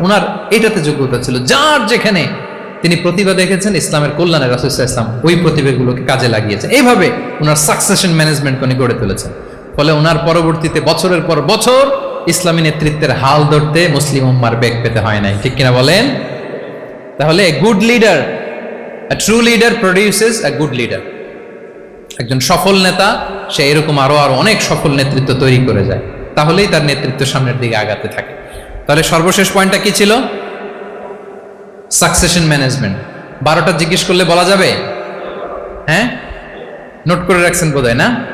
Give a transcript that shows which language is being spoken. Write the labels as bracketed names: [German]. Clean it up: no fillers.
[Bangla] ওনার এটাতে যোগ্যতা ছিল। যার যেখানে তিনি প্রতিভা দেখেছেন ইসলামের কল্যাণে রাসূল সাল্লাল্লাহু আলাইহি ওয়াসাল্লাম ওই প্রতিভাগুলোকে কাজে লাগিয়েছেন। এইভাবে ওনার সাকসেশন ম্যানেজমেন্ট উনি গড়ে তুলেছেন। ফলে ওনার পরবর্তীতে বছরের পর বছর ইসলামী নেতৃত্বের হাল ধরতে মুসলিম উম্মার বেগ পেতে হয় নাই, ঠিক কিনা বলেন? [English] তাহলে good leader, a true leader produces a good leader. [Bangla] একজন সফল নেতা সে এরকম আরো অনেক সফল নেতৃত্ব তৈরি করে যায়, তাহলেই তার নেতৃত্ব সামনের দিকে আগাতে থাকে। তাহলে সর্বশেষ পয়েন্টটা কি ছিল? Succession management. 12টা জিজ্ঞেস করলে বলা যাবে? হ্যাঁ, নোট করে রাখছেন বোধহয় না?